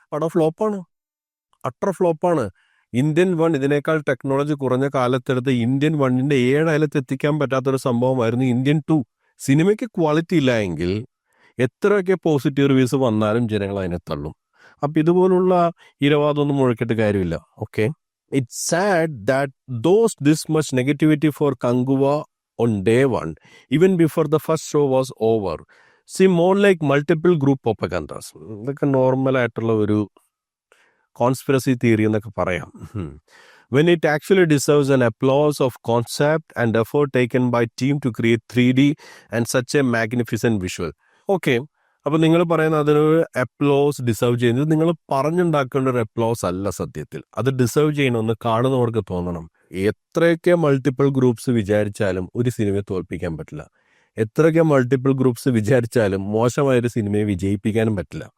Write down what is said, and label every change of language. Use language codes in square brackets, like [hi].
[ml] പടം ഫ്ലോപ്പാണ്, utter ഫ്ലോപ്പാണ്. Indian 1 ഇതിനേക്കാൾ technology കുറഞ്ഞ കാലത്തെടുത്ത് ഇന്ത്യൻ 1ന്റെ 7 അയലത്ത് എത്തിക്കാൻ പറ്റാത്തൊരു സംഭവമായിരുന്നു ഇന്ത്യൻ 2. സിനിമയ്ക്ക് ക്വാളിറ്റി ഇല്ല എങ്കിൽ എത്രയൊക്കെ പോസിറ്റീവ് റിവ്യൂസ് വന്നാലും ജനങ്ങൾ അതിനെ തള്ളും. അപ്പം ഇതുപോലുള്ള ഇരവാദമൊന്നും മുഴക്കിയിട്ട് കാര്യമില്ല. [en] Okay, it's sad that those this much negativity for Kanguva on day 1 even before the first show was over seem more like multiple group propagandas. [ml] ഇതൊക്കെ നോർമലായിട്ടുള്ള ഒരു കോൺസ്പിറസി തിയറി എന്നൊക്കെ പറയാം. [en] When it actually deserves an applause of concept and effort taken by team to create 3D and such a magnificent visual. [ml] Okay, അപ്പോൾ നിങ്ങൾ പറയുന്ന അതിനൊരു applause deserve ചെയ്യുന്നത് നിങ്ങൾ പറഞ്ഞുണ്ടാക്കേണ്ട ഒരു അപ്ലോസ് അല്ല. സത്യത്തിൽ അത് ഡിസേർവ് ചെയ്യണമെന്ന് കാണുന്നവർക്ക് തോന്നണം. എത്രയൊക്കെ മൾട്ടിപ്പിൾ ഗ്രൂപ്പ്സ് വിചാരിച്ചാലും ഒരു സിനിമയെ തോൽപ്പിക്കാൻ പറ്റില്ല. എത്രയൊക്കെ മൾട്ടിപ്പിൾ ഗ്രൂപ്പ്സ് വിചാരിച്ചാലും മോശമായൊരു സിനിമയെ വിജയിപ്പിക്കാനും പറ്റില്ല.